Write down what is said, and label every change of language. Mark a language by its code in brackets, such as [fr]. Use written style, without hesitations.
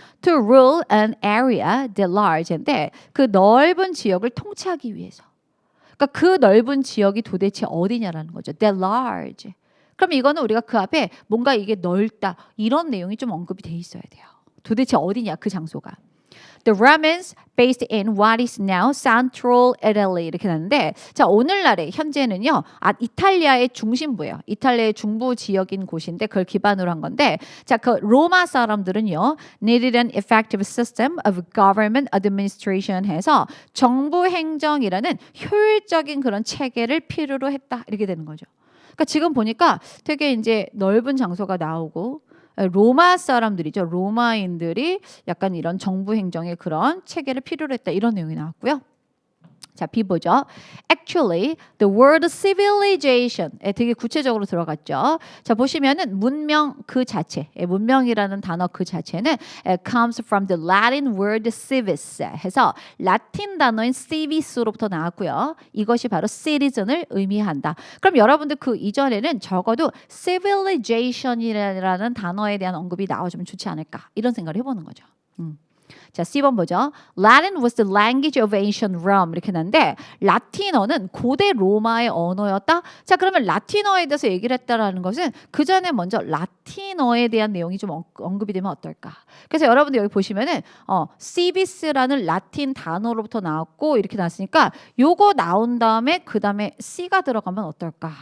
[en] To rule an area that large [ko] 인데 그 넓은 지역을 통치하기 위해서. 그러니까 그 넓은 지역이 도대체 어디냐라는 거죠. [en] That large. [ko] 그럼 이거는 우리가 그 앞에 뭔가 이게 넓다 이런 내용이 좀 언급이 돼 있어야 돼요. 도대체 어디냐 그 장소가. [en] The Romans based in what is now Central Italy [ko] 이렇게 나는데 자 오늘날에 현재는요 이탈리아의 중심부예요. 이탈리아의 중부 지역인 곳인데 그걸 기반으로 한 건데 자 그 로마 사람들은요 [en] needed an effective system of government administration [ko] 해서 정부 행정이라는 효율적인 그런 체계를 필요로 했다 이렇게 되는 거죠. 그러니까 지금 보니까 되게 이제 넓은 장소가 나오고 로마 사람들이죠. 로마인들이 약간 이런 정부 행정의 그런 체계를 필요로 했다. 이런 내용이 나왔고요. 자, B 보죠. [en] Actually, the word civilization [ko] 에 되게 구체적으로 들어갔죠. 자, 보시면은 문명 그 자체, 문명이라는 단어 그 자체는 [en] comes from the Latin word civis [ko] 해서 라틴 단어인 civis로부터 나왔고요. 이것이 바로 citizen을 의미한다. 그럼 여러분들 그 이전에는 적어도 civilization이라는 단어에 대한 언급이 나와주면 좋지 않을까 이런 생각을 해보는 거죠. 자, C번 보죠. [en] Latin was the language of ancient Rome [ko] 이렇게 나는데 라틴어는 고대 로마의 언어였다. 자, 그러면 라틴어에 대해서 얘기를 했다라는 것은 그 전에 먼저 라틴어에 대한 내용이 좀 언급이 되면 어떨까? 그래서 여러분들 여기 보시면은 civis라는 라틴 단어로부터 나왔고 이렇게 나왔으니까 요거 나온 다음에 그 다음에 C가 들어가면 어떨까?